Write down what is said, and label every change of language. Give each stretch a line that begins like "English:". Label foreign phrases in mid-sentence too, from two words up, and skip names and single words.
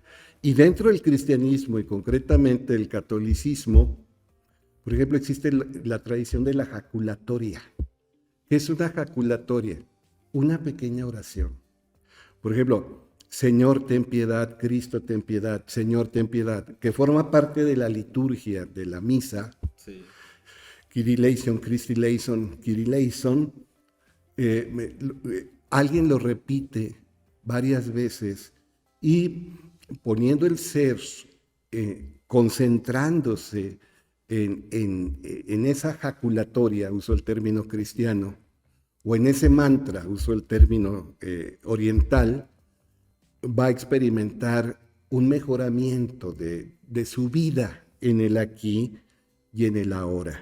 Spanish: Y dentro del cristianismo y concretamente el catolicismo, por ejemplo, existe la tradición de la jaculatoria. ¿Qué es una jaculatoria? Una pequeña oración. Por ejemplo, Señor, ten piedad, Cristo, ten piedad, Señor, ten piedad, que forma parte de la liturgia de la misa. Sí.
Greek: Κύριε ελέησον, Χριστέ ελέησον, Κύριε ελέησον.
Spanish: Alguien lo repite varias veces y poniendo el ser, concentrándose en esa jaculatoria, uso el término cristiano, o en ese mantra, uso el término oriental, va a experimentar un mejoramiento de su vida en el aquí y en el ahora.